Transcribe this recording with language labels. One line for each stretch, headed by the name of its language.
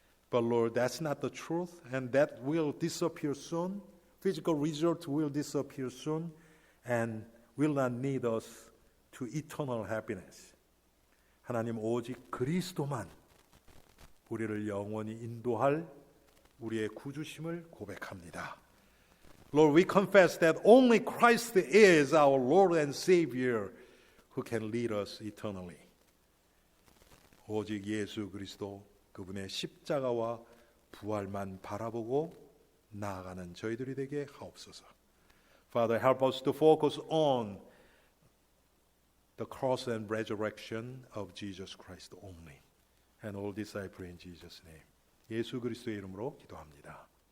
English: But Lord, that's not the truth, and that will disappear soon. Physical result will disappear soon, and will not lead us to eternal happiness.
Korean: 하나님, 오직 그리스도만 우리를 영원히 인도할 우리의 구주심을 고백합니다.
English: Lord, we confess that only Christ is our Lord and Savior who can lead us eternally.
Korean: 오직 예수 그리스도 그분의 십자가와 부활만 바라보고 나아가는 저희들이 되게 하옵소서.
English: Father, help us to focus on the cross and resurrection of Jesus Christ only. And all this I pray in Jesus' name.
Korean: 예수 그리스도의 이름으로 기도합니다.